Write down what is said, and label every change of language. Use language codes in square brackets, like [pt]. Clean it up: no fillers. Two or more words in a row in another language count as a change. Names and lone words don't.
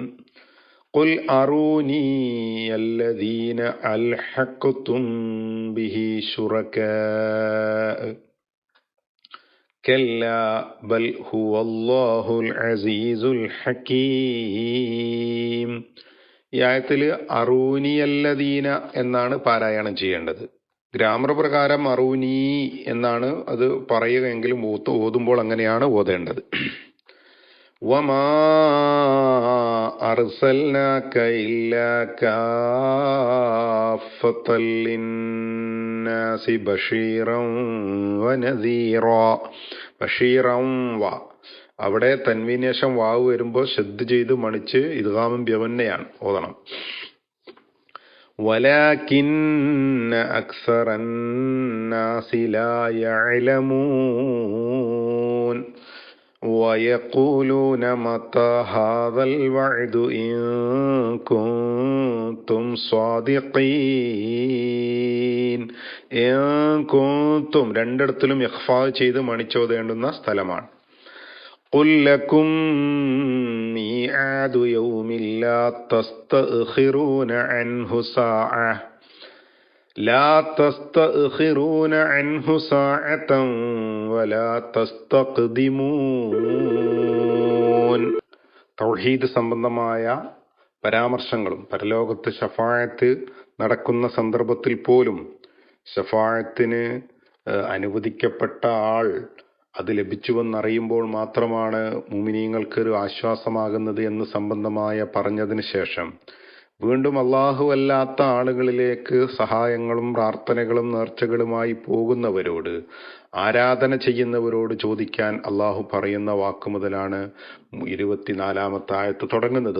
[ar] قل أروني الذين ألحقتم به شركاء كلا بل هو الله العزيز الحكيم. [ml] ഈ ആയത്തിൽ അറൂനിയല്ലദീന എന്നാണ് പാരായണം ചെയ്യേണ്ടത്. ഗ്രാമർ പ്രകാരം അറൂനി എന്നാണ് അത് പറയുകയെങ്കിലും ഓതുമ്പോൾ അങ്ങനെയാണ് ഓതേണ്ടത്. [ar] وما أرسلناك إلا كافة للناس بشيرا ونذيرا. بشيرا و, [ml] അവിടെ തൻവീനേശം വാവ് വരുമ്പോൾ ശ്രദ്ധ ചെയ്ത് മണിച്ച് ഇദ്ഗാമും ബിഗുന്നയാണ് ഓതണം. [ar] ولكن أكثر الناس لا يعلمون ويقولون متى هذا الوعد إن كنتم صادقين. إن كنتم [ml] രണ്ടിടത്തിലും ഇഖ്ഫാ ചെയ്ത് മണിച്ചോതേണ്ടുന്ന സ്ഥലമാണ്. [ar] قل لكم ميعاد يوم لا تستأخرون عنه ساعة لا تستأخرون عنه ساعة ولا تستقدمون. [ml] തൗഹീദ് സംബന്ധമായ പരാമർശങ്ങളും പരലോകത്ത് ശഫാഅത്ത് നടക്കുന്ന സന്ദർഭത്തിൽ പോലും ശഫാഅത്തിന് അനുവദിക്കപ്പെട്ട ആൾ അത് ലഭിച്ചുവെന്നറിയുമ്പോൾ മാത്രമാണ് മുഅ്മിനീങ്ങൾക്ക് ഒരു ആശ്വാസമാകുന്നത് എന്ന് സംബന്ധമായ പറഞ്ഞതിന് ശേഷം വീണ്ടും അല്ലാഹു അല്ലാത്ത ആളുകളിലേക്ക് സഹായങ്ങളും പ്രാർത്ഥനകളും നേർച്ചകളുമായി പോകുന്നവരോട്, ആരാധന ചെയ്യുന്നവരോട് ചോദിക്കാൻ അല്ലാഹു പറയുന്ന വാക്ക് മുതലാണ് 24-ാമത്തെ ആയത്ത് തുടങ്ങുന്നത്.